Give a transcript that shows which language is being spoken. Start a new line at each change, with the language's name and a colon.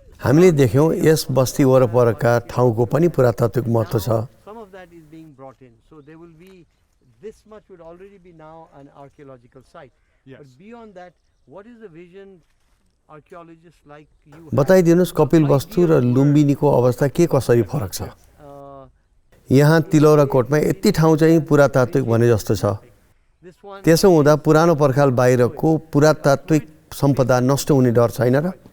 Nepali: हामीले देख्यौँ यस बस्ती वरपरका ठाउँको पनि पुरातात्विक महत्त्व छ।
English: some of that is being brought in. So there will be, this much would already be now an archaeological site. But beyond that, what is the vision archaeologists like you have?
Nepali: बताइदिनुहोस् कपिलवस्तु र लुम्बिनीको अवस्था के कसरी फरक छ? यहाँ तिलौराकोटमा यति ठाउँ चाहिँ पुरातात्विक भने जस्तो छ।
English: This one,
Nepali: त्यसो हुँदा पुरानो पर्खाल बाहिरको पुरातात्विक सम्पदा नष्ट हुने डर छैन र?